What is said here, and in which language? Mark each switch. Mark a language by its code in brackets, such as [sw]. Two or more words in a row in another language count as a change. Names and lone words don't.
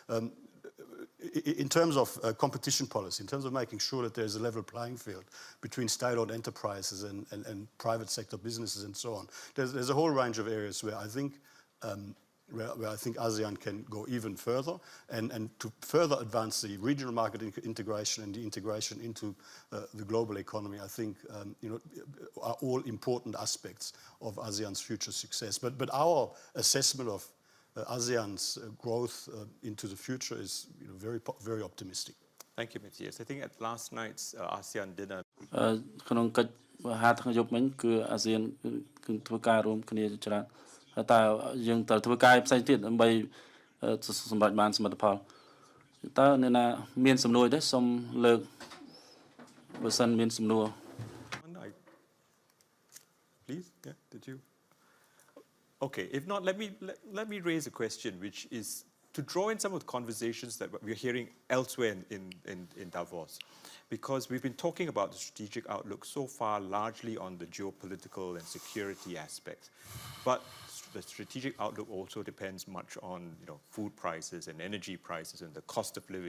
[en] In terms of competition policy, in terms of making sure that there's a level playing field between state-owned enterprises and private sector businesses and so on, there's a whole range of areas where I think ASEAN can go even further, and to further advance the regional market integration and the integration into the global economy, I think are all important aspects of ASEAN's future success. But our assessment of ASEAN's growth into the future is very optimistic. Thank you, Matthias. I think at last night's ASEAN dinner, [km] ក្នុងកិច្ចហាថ្ងៃយប់មិញគឺអាស៊ានគឺធ្វើការរួមគ្នាច្រើនតែយើងត្រូវធ្វើការផ្សេងទៀតដើម្បីសម្រេចបានសមិទ្ធផលតើអ្នកណាមានសំណួរទេសូមលើកបើសិនមានសំណួរ [en] Please, yeah, did you? Okay, if not, let me raise a question, which is to draw in some of the conversations that we're hearing elsewhere in Davos, because we've been talking about the strategic outlook so far largely on the geopolitical and security aspects, but the strategic outlook also depends much on food prices and energy prices and the cost of living.